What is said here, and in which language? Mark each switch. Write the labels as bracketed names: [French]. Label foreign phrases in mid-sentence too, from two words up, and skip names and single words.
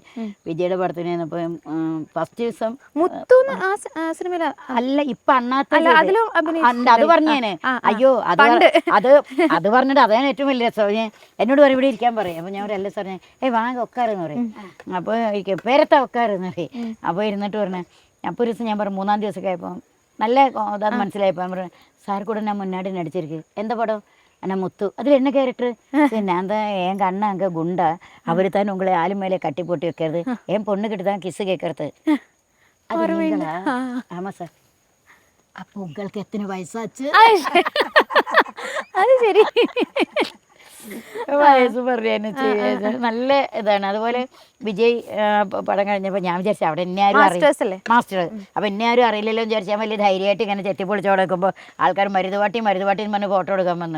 [Malayalam] വിജയുടെ പടത്തിന് ചെന്നപ്പം ഫസ്റ്റ് ദിവസം അല്ല, ഇപ്പൊ അണ്ണാത്ത അത് പറഞ്ഞേനെ. അയ്യോ, അത് പറഞ്ഞിട്ട് അതാണ് ഏറ്റവും വലിയ രസം. എന്നോട് പറയും ഇവിടെ ഇരിക്കാൻ പറയും. അപ്പൊ ഞാൻ ഒരു അല്ല സാർ, വാങ്ങ ഒക്കാറെന്ന് പറയും. അപ്പോൾ പേരത്തെ ഒക്കാറെന്ന് പറയും. അപ്പോൾ ഇരുന്നിട്ട് പറഞ്ഞേ. അപ്പോൾ ഒരു ദിവസം ഞാൻ പറഞ്ഞു, മൂന്നാം ദിവസമൊക്കെ ആയപ്പോൾ നല്ല ഇതാന്ന് മനസ്സിലായപ്പോൾ ഞാൻ പറഞ്ഞു, സാർ [Tamil] கூட நான் முன்னாடி நடிச்சிருக்கு எந்த படம்? ஆனால் முத்து அதில் என்ன கேரக்டர்? சரி, நான் தான் என் அண்ணன் அங்கே குண்டா, அவர் தான் உங்களை ஆளு மேலே கட்டி போட்டு வைக்கிறது, என் பொண்ணுக்கிட்ட தான் கிஸ்ஸு கேட்கறது. அது நீங்களா? ஆமாம் சார். அப்போ உங்களுக்கு எத்தனை வயசாச்சு? [Malayalam] അത് ശരി, വയസ്സ് പറഞ്ഞു. നല്ല ഇതാണ്. അതുപോലെ വിജയ് പടം കഴിഞ്ഞപ്പോൾ ഞാൻ വിചാരിച്ചു അവിടെ എന്നെ ആരും മാസ്റ്റർ, അപ്പൊ എന്നെ ആരും അറിയില്ലല്ലോ വിചാരിച്ചാൽ വലിയ ധൈര്യമായിട്ട് ഇങ്ങനെ ചെത്തിപ്പൊളിച്ചോടെ വെക്കുമ്പോൾ ആൾക്കാർ മരുതുപാട്ടി പറഞ്ഞ് ഫോട്ടോ എടുക്കാൻ വന്ന്.